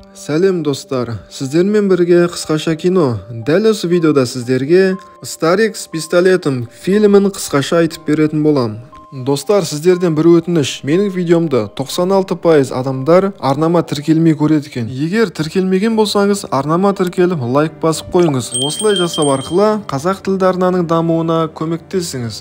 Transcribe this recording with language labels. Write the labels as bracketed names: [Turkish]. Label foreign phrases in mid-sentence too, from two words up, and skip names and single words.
[Kazakh] Сәлем достар, сіздермен бірге қысқаша кино. Дәл осы видеода сіздерге Старик с пистолетом фильмін қысқаша айтып беретін болам. Достар, сіздерден бір өтініш, менің видеомды 96% адамдар арнама тіркелмей көреді екен. Егер тіркелмеген болсаңыз, арнама тіркеліп лайк басып қойыңыз. Осылай жасау арқылы қазақ тілді арнаның дамуына көмектесіңіз.